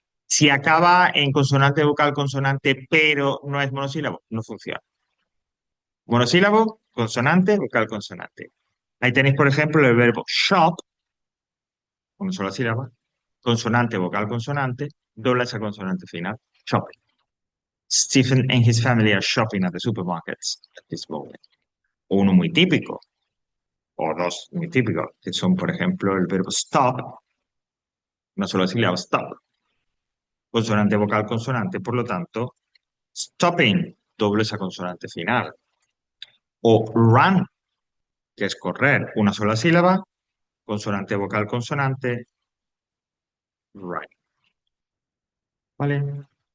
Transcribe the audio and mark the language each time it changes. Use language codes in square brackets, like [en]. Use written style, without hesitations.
[es] Si acaba en consonante, vocal, consonante, pero no es monosílabo, no funciona. Monosílabo, consonante, vocal, consonante. Ahí tenéis, por ejemplo, el verbo shop, una sola sílaba, consonante, vocal, consonante, dobla esa consonante final, shopping. [en] Stephen and his family are shopping at the supermarkets at this moment. [es] O uno muy típico, o dos muy típicos, que son, por ejemplo, el verbo stop, una sola sílaba, stop, consonante, vocal, consonante, por lo tanto, stopping, doble esa consonante final. O run, que es correr, una sola sílaba, consonante, vocal, consonante, run. ¿Vale?